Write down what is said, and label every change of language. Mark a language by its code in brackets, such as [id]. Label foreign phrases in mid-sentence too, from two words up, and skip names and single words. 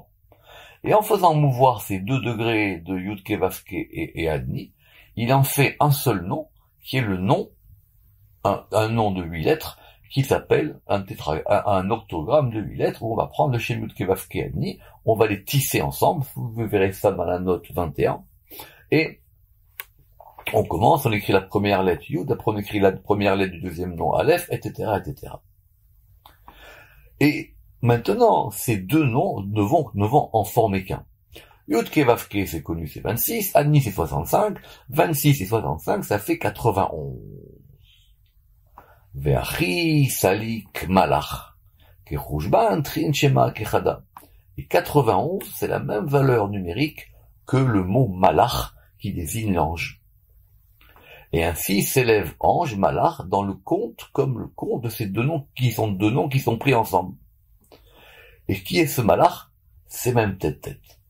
[fr] Et en faisant mouvoir ces 2 degrés de Yud Ke Vav Ke et Adni, il en fait un seul nom, qui est le nom, un nom de 8 lettres, qui s'appelle un octogramme de 8 lettres, où on va prendre le Shem Yud Ke Vav Ke Adni, on va les tisser ensemble, vous verrez ça dans la note 21, et on commence, on écrit la première lettre Yud, après on écrit la première lettre du deuxième nom Aleph, etc., etc. Et maintenant, ces 2 noms ne vont en former qu'un. Yud Ke Vav Ke, c'est connu, c'est 26, Adni c'est 65, 26 et 65, ça fait 91. [arc] ואכי סליק מלאך, כחושבן תרין שמהן כחדא. [fr] Et 91, c'est la même valeur numérique que le mot malach, qui désigne l'ange. Et ainsi s'élève ange, malach, dans le compte, comme le compte de ces 2 noms, qui sont 2 noms qui sont pris ensemble. Et qui est ce malach? C'est même tête.